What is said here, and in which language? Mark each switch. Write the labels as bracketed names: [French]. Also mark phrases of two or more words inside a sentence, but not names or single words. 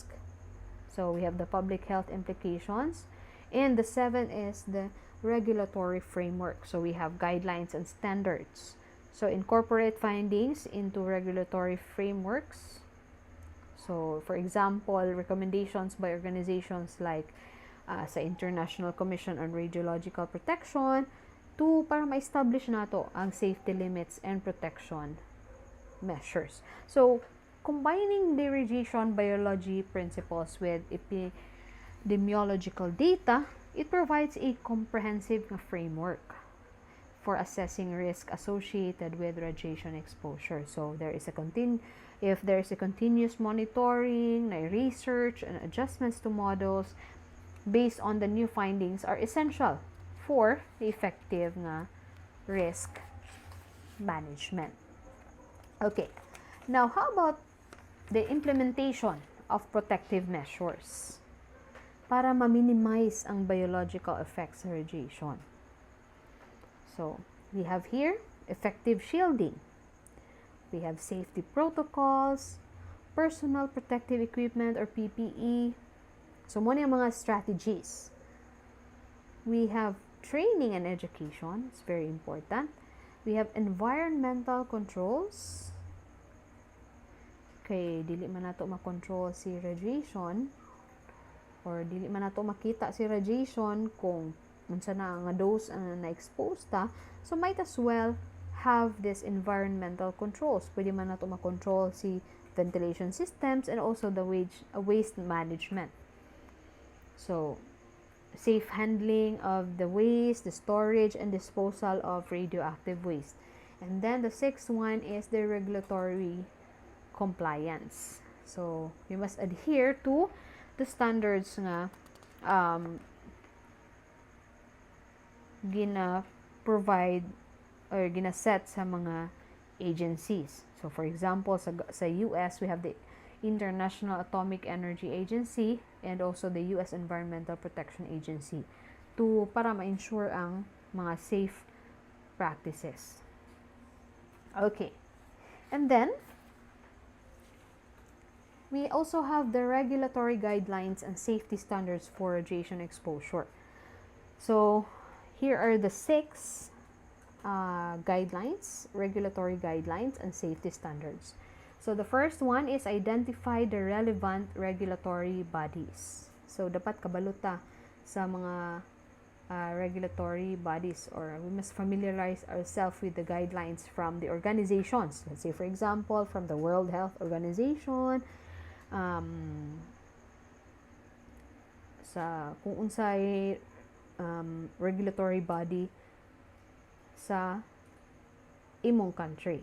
[English] So we have the public health implications. And the seventh is the regulatory framework. So we have guidelines and standards. So incorporate findings into regulatory frameworks. So for example, recommendations by organizations like sa International Commission on Radiological Protection [Cebuano] para ma-establish nato ang [English] safety limits and protection measures. So, combining the radiation biology principles with epidemiological data, it provides a comprehensive framework for assessing risk associated with radiation exposure. So, if there is a continuous monitoring, research, and adjustments to models based on the new findings are essential for the effective risk management. Okay, now how about the implementation of protective measures [Cebuano] para ma-minimize ang [English] biological effects sa radiation? So, we have here effective shielding. We have safety protocols, personal protective equipment or PPE. So, [Filipino] muna yung mga strategies. [English] We have training and education. It's very important. We have environmental controls. [Cebuano] Okay, dili man nato makontrol si radiation or dili man nato makita si radiation kung unsa na nga dose ang na-expose ta. [English] So, might as well have this environmental controls. [Cebuano] Pwede man nato makontrol si [English] ventilation systems and also the waste management. So, safe handling of the waste, the storage, and disposal of radioactive waste. And then the sixth one is the regulatory compliance. So, you must adhere to the standards [Cebuano] nga gina-provide [English] or [Cebuano] gina-set sa mga [English] agencies. So, for example, sa US, we have the International Atomic Energy Agency and also the US Environmental Protection Agency [Cebuano] para ma-ensure ang mga [English] safe practices. Okay. And then, we also have the regulatory guidelines and safety standards for radiation exposure. So, here are the 6 guidelines, regulatory guidelines, and safety standards. So, the first one is identify the relevant regulatory bodies. So, [Cebuano] dapat kabaluta sa mga [English] regulatory bodies, or we must familiarize ourselves with the guidelines from the organizations. Let's say, for example, from the World Health Organization, [Cebuano] sa kung unsay [English] regulatory body [Cebuano] sa imong country.